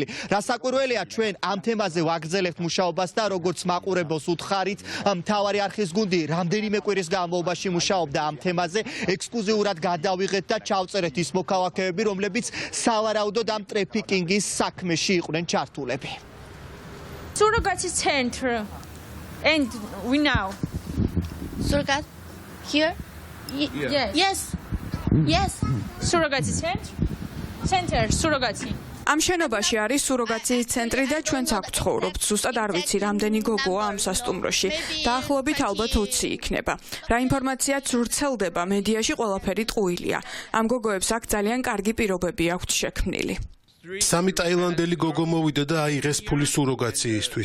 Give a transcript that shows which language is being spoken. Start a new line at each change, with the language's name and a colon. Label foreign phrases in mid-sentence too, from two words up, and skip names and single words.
Georgian: რასაკვირველია, ჩვენ ამ თემაზე ვაგრძელებთ მუშაობას და როგორც მაყურებელს უთხარით, მთავარი არხის გუნდი რამდენიმე კვირის განმავლობაში მუშაობდა ამ თემაზე, ექსკლუზიურად გადავიღეთ და ჩავწერეთ ის მოქალაქეები, რომლებიც სავარაუდოდ ამ ტრაფიკინგის საქმეში იყვნენ ჩართულები.
English: Surrogacy center, and we know. Surrogate here? Yes. Yes. Surrogacy center, surrogacy.
Georgian: ამ შენობაში არის სუროგაციის ცენტრი და ჩვენც აქ ცხოვრობთ. ზუსტად არ ვიცი, რამდენი გოგოა ამ სასტუმროში. დაახლოებით ალბათ 20 იქნება. რა ინფორმაციაც ვრცელდება მედიაში, ყველაფერი ტყუილია. ამ გოგოებს აქ ძალიან კარგი პირობები აქვთ შექმნილი. სამი ტაილანდელი გოგო მოვიდა და აიღეს ფული სუროგაციისთვის.